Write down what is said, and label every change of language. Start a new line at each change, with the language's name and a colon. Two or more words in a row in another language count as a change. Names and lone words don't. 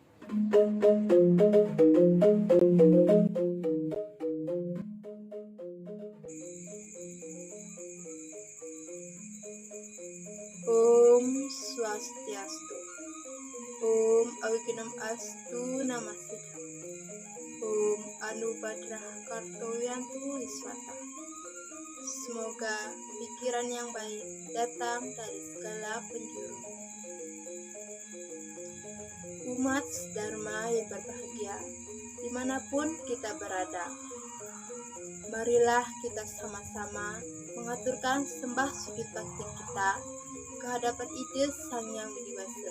Balinese: Om Swastiastu.
Sanskrit: Om Awikinam Astu Namasidam. Om Anubadrah Kartoyantu Wiswata.
Indonesian: Semoga pikiran yang baik datang dari segala penjuru. Umat Dharma yang berbahagia, dimanapun kita berada, marilah kita sama-sama mengaturkan sembah sujud bakti kita kehadapan ide Sang Yang Widi Wasa.